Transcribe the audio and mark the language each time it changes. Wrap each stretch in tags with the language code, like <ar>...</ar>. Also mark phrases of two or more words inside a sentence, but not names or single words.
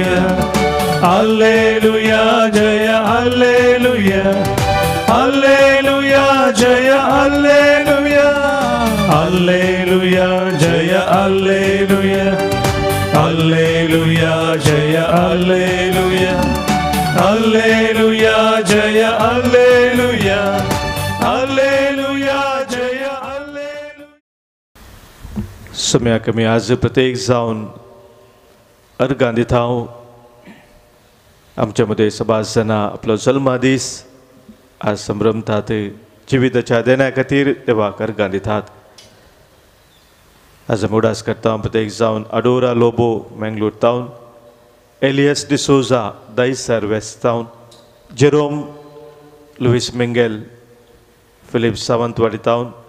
<kn>ಹಲ್ಲೆಲೂಯ ಜಯ ಹಲ್ಲೆಲೂಯ, ಹಲ್ಲೆಲೂಯ ಜಯ ಹಲ್ಲೆಲೂಯ, ಹಲ್ಲೆಲೂಯ ಜಯ ಹಲ್ಲೆಲೂಯ, ಹಲ್ಲೆಲೂಯ ಜಯ ಹಲ್ಲೆಲೂಯ, ಹಲ್ಲೆಲೂಯ ಜಯ ಹಲ್ಲೆಲೂಯ, ಹಲ್ಲೆಲೂಯ ಜಯ ಹಲ್ಲೆಲೂಯ.</kn> <kok>सम्याक आमी आज प्रत्येक जावन अर्गां दिता. आमच्या मदें सबास जाणां आपलो जल्मादीस आज संभ्रमतात. जिविताच्या देण्या खातीर देवाक अर्गां दितात. आज आमी उडास करता प्रत्येक जावन अडोरा लोबो मंगळूर टावन, एलियस डिसोजा दायसर वेस्ट टावन, जेरोम लुईस मिंगेल फिलिप सावंतवाडी टावन,</kok>